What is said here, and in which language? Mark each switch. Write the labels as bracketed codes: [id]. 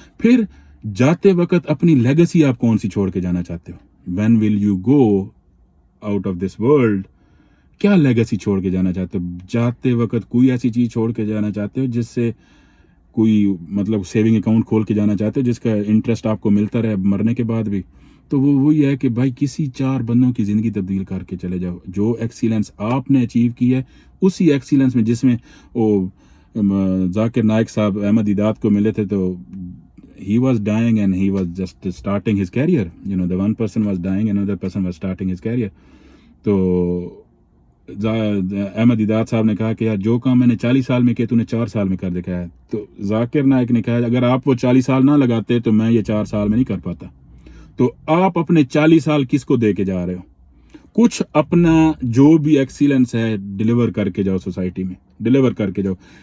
[ur] پھر جاتے وقت اپنی لیگسی آپ کون سی چھوڑ کے جانا چاہتے ہو؟ [en] When will you go out of this world? [ur] کیا لیگسی چھوڑ کے جانا چاہتے ہو؟ جاتے وقت کوئی ایسی چیز چھوڑ کے جانا چاہتے ہو جس سے کوئی مطلب سیونگ اکاؤنٹ کھول کے جانا چاہتے ہو جس کا انٹرسٹ آپ کو ملتا رہے مرنے کے بعد بھی؟ تو وہ وہی ہے کہ بھائی کسی 4 بندوں کی زندگی تبدیل کر کے چلے جاؤ. جو ایکسیلنس آپ نے اچیو کی ہے اسی ایکسیلنس میں، جس میں وہ ذاکر نائک صاحب احمد دیدات کو ملے تھے تو [en] he was dying and he was just starting his career. The one person was dying, another person was starting his career. [ur] تو احمد دیدات صاحب نے کہا کہ یار جو کام میں نے 40 سال میں کیا تو نے 4 سال میں کر دکھایا ہے. تو ذاکر نائک نے کہا اگر آپ وہ 40 سال نہ لگاتے تو میں یہ 4 سال میں نہیں کر پاتا. تو آپ اپنے 40 سال کس کو دے کے جا رہے ہو؟ کچھ اپنا جو بھی ایکسیلنس ہے ڈیلیور کر کے جاؤ، سوسائٹی میں ڈیلیور کر کے جاؤ.